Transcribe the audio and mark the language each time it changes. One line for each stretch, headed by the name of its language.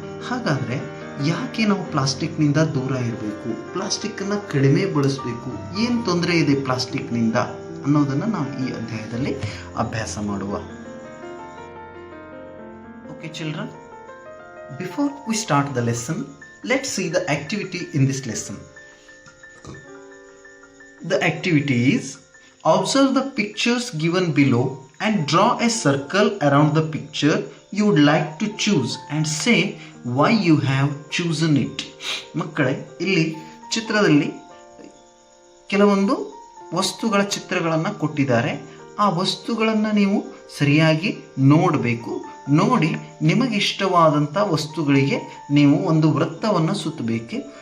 Kannada: ಹಾಗಾದರೆ ಯಾಕೆ ನಾವು ಪ್ಲಾಸ್ಟಿಕ್ನಿಂದ ದೂರ ಇರಬೇಕು, ಪ್ಲಾಸ್ಟಿಕ್ಕನ್ನು ಕಡಿಮೆ ಬಳಸಬೇಕು, ಏನು ತೊಂದರೆ ಇದೆ ಪ್ಲಾಸ್ಟಿಕ್ನಿಂದ ಅನ್ನೋದನ್ನು ನಾವು ಈ ಅಧ್ಯಾಯದಲ್ಲಿ ಅಭ್ಯಾಸ ಮಾಡುವ.
English: Okay children, before we start the lesson, let's see the activity in this lesson. The activity is observe the pictures given below and draw a circle around the picture you would like to choose and say why you have chosen it.
Kannada: ಮಕ್ಕಳೇ, ಇಲ್ಲಿ ಚಿತ್ರದಲ್ಲಿ ಕೆಲವೊಂದು ವಸ್ತುಗಳ ಚಿತ್ರಗಳನ್ನು ಕೊಟ್ಟಿದ್ದಾರೆ. ಆ ವಸ್ತುಗಳನ್ನು ನೀವು ಸರಿಯಾಗಿ ನೋಡಬೇಕು. ನೋಡಿ ನಿಮಗೆ ಇಷ್ಟವಾದಂಥ ವಸ್ತುಗಳಿಗೆ ನೀವು ಒಂದು ವೃತ್ತವನ್ನು ಸುತ್ತಬೇಕು.